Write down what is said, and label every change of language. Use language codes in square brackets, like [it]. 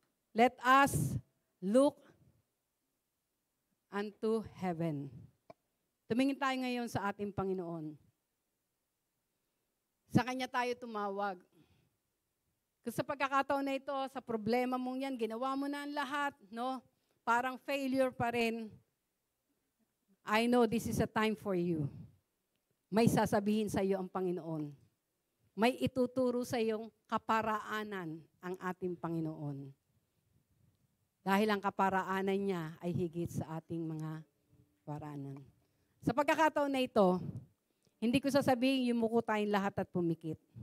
[en] Let us look unto heaven. [tl] Tumingin tayo ngayon sa ating Panginoon. Sa Kanya tayo tumawag. Kung sa pagkakataon na ito, sa problema mong yan, ginawa mo na ang lahat, no? Parang failure pa rin. [en] I know this is a time for you. [tl] May sasabihin sa iyo ang Panginoon. May ituturo sa iyong kaparaanan ang ating Panginoon. Dahil ang kaparaanan niya ay higit sa ating mga paraanan. Sa pagkakataon na ito, hindi ko sasabihin yumuko tayong lahat at pumikit.